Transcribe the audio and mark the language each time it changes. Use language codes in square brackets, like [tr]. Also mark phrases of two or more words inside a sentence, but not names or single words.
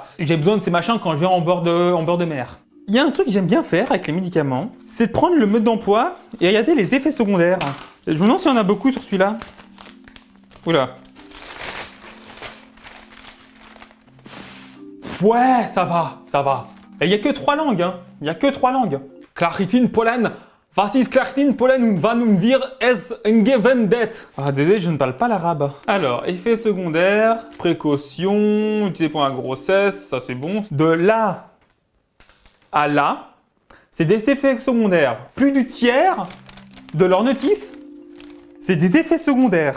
[fr] J'ai besoin de ces machins quand je vais en bord de mer. Il y a un truc que j'aime bien faire avec les médicaments, c'est de prendre le mode d'emploi et regarder les effets secondaires. Je me demande s'il y en a beaucoup sur celui-là. Oula. Ouais, ça va. Et il n'y a que 3 langues, hein. Il n'y a que 3 langues. Claritin Pollen. [de] Was ist Claritin Pollen und wann wir es gewendet? [fr] Ah, désolé, je ne parle pas l'arabe. Alors, effets secondaires, précautions, utilisé pour la grossesse, ça c'est bon. De là à là, c'est des effets secondaires. Plus du tiers de leur notice, c'est des effets secondaires.